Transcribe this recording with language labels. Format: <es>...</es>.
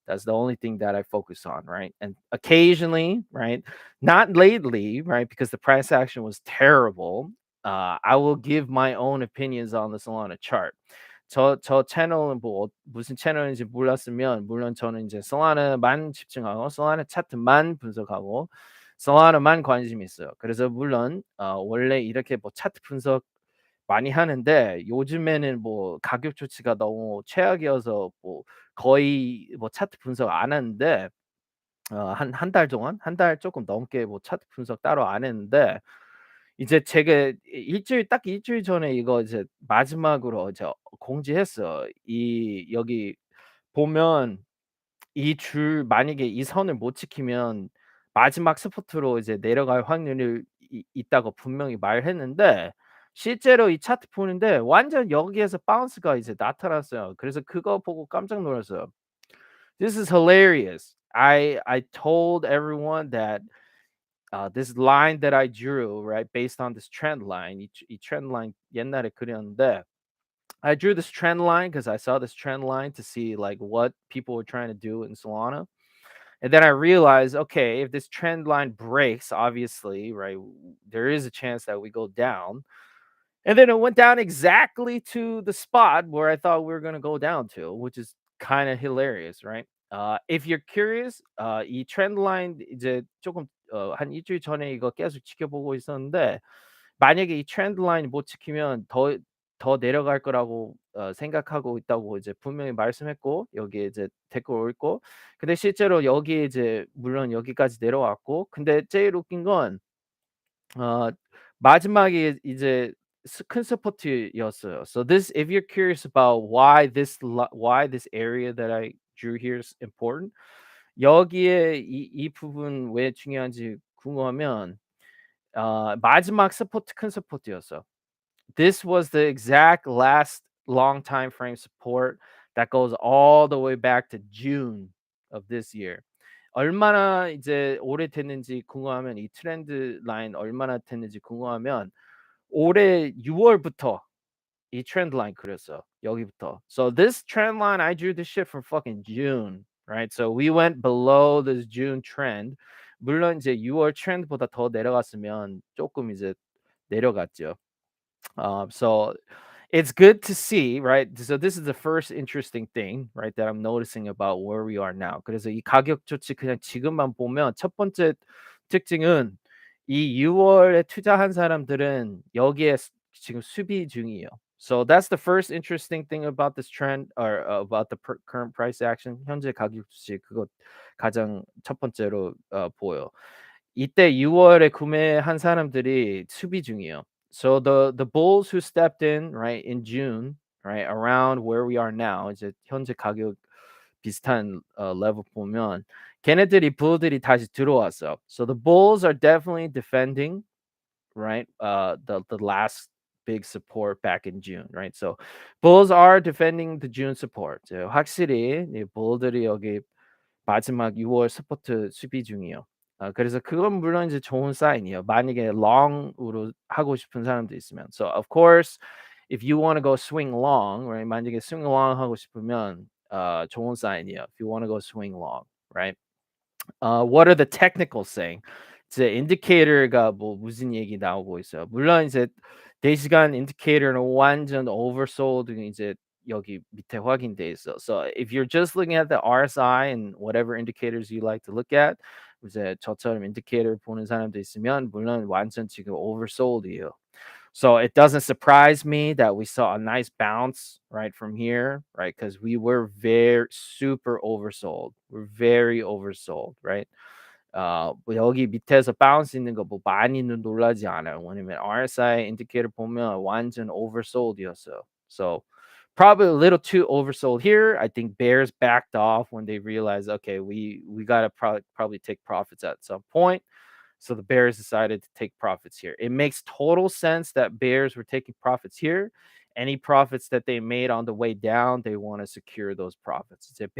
<en>That's the only thing that I focus on, right? And occasionally, right? Not lately, right? Because the price action was terrible. I will give my own opinions on the Solana chart.</en> <ko>저 채널은 뭐 무슨 채널인지 몰랐으면 물론 저는 이제 솔라나만 집중하고 솔라나 차트만 분석하고 솔라나만 관심이 있어요. 그래서 물론 원래 이렇게 뭐 차트 분석 많이 하는데 요즘에는 뭐 가격 조치가 너무 최악이어서 뭐 거의 뭐 차트 분석 안 하는데 한 달 동안 한 달 조금 넘게 뭐 차트 분석 따로 안 했는데 이제 제가 일주일 전에 이거 이제 마지막으로 이제 공지했어요. 여기 보면 이 줄 만약에 이 선을 못 지키면 마지막 스포트로 이제 내려갈 확률이 있다고 분명히 말했는데 실제로 이 차트 보는데 완전 여기에서 바운스가 이제 나타났어요. 그래서 그거 보고 깜짝 놀랐어요.</ko> <en>This is hilarious. I told everyone that this line that I drew, right, based on this trend line,</en> <ko>이 trend line 옛날에 그렸는데</ko> <en>I drew this trend line because I saw this trend line to see like what people were trying to do in Solana. And then I realized, okay, if this trend line breaks, obviously, right, there is a chance that we go down. And then it went down exactly to the spot where I thought we were going to go down to, which is kind of hilarious, right? If you're curious,</en> <ko>이 트렌드 라인 이제 조금 한 일주일 전에 이거 계속 지켜보고 있었는데 만약에 이 트렌드 라인 못 지키면 더 내려갈 거라고 생각하고 있다고 이제 분명히 말씀했고 여기에 이제 댓글 올고 근데 실제로 여기에 이제 물론 여기까지 내려왔고 근데 제일 웃긴 건 어 마지막에 이제 큰 서포트였어요.</ko> <en>So this, if you're curious about why why this area that I drew here is important,</en> <ko>여기에 이 부분 왜 중요한지 궁금하면 마지막 서포트 큰 서포트였어.</ko> <en>This was the exact last long time frame support that goes all the way back to June of this year.</en> <ko>얼마나 이제 오래됐는지 궁금하면 이 트렌드 라인 얼마나 됐는지 궁금하면 올해 6월부터 이 트렌드 라인 그렸어. 여기부터.</ko> <en>So this trend line, I drew this shit from fucking June, right? So we went below this June trend.</en> <ko>물론 이제 6월 트렌드보다 더 내려갔으면 조금 이제 내려갔죠.</ko> <en>So it's good to see, right? So this is the first interesting thing, right, that I'm noticing about where we are now.</en> <ko>그래서 이 가격 조치 그냥 지금만 보면 첫 번째 특징은 이 6월에 투자한 사람들은 여기에 지금 수비 중이에요.</ko> <en>So that's the first interesting thing about this trend, or about the current price action.</en> <ko>현재 가격 조치 그거 가장 첫 번째로 보여. 이때 6월에 구매한 사람들이 수비 중이에요.</ko> <en>So the bulls who stepped in, right, in June, right, around where we are now,</en> <ko>이제 현재 가격 비슷한 level 보면 걔네들이 bull들이 다시 들어왔어.</ko> <en>So the bulls are definitely defending, right, the last big support back in June, right? So bulls are defending the June support.</en> <ko>이제 확실히 이 bull들이 여기 마지막 6월 스포트 수비 중이에요. 그래서 그건 물론 이제 좋은 사인이에요. 만약에 long으로 하고 싶은 사람도 있으면.</ko> <en>So of course, if you want to go swing long, right?</en> <ko>만약에 swing long 하고 싶으면 좋은 사인이에요.</ko> <en>If you want to go swing long, right? What are the technicals saying?</en> <ko>이제 인디케이터가 뭐 무슨 얘기 나오고 있어요. 물론 이제 대시간 인디케이터는 완전 oversold 이제 여기 밑에 확인돼 있어.</ko> <en>So if you're just looking at the RSI and whatever indicators you like to look at,</en> <ko>이제 저처럼 인디케이터 보는 사람도 있으면 물론 완전 지금 oversold이에요.</ko> <en>So it doesn't surprise me that we saw a nice bounce right from here, right? Because we were very super oversold. We're very oversold, right?</en> <ko>뭐 여기 밑에서 bounce 있는 거 뭐 많이는 놀라지 않아요. 왜냐면 RSI indicator 보면 완전 oversold이었어요.</ko> <en>So probably a little too oversold here. I think bears backed off when they realized, okay, we gotta probably take profits at some point. So the bears decided to take profits here. It makes total sense that bears were taking profits here. Any profits that they made on the way down, they want to secure those profits.</en>